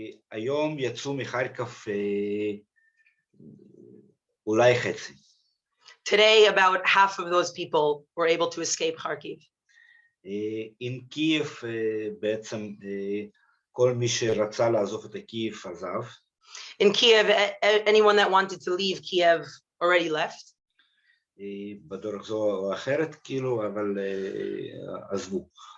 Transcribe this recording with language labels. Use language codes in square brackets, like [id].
[he] היום יצאו מחרקוב אולי חצי. [en] Today, about half of those people were able to escape Kharkiv. [he] In קייב בעצם כל מי שרצה לעזוב את קייב עזב. [en] In Kiev, anyone that wanted to leave Kiev already left. [he] בדרך זו או אחרת, כאילו, אבל עזבו.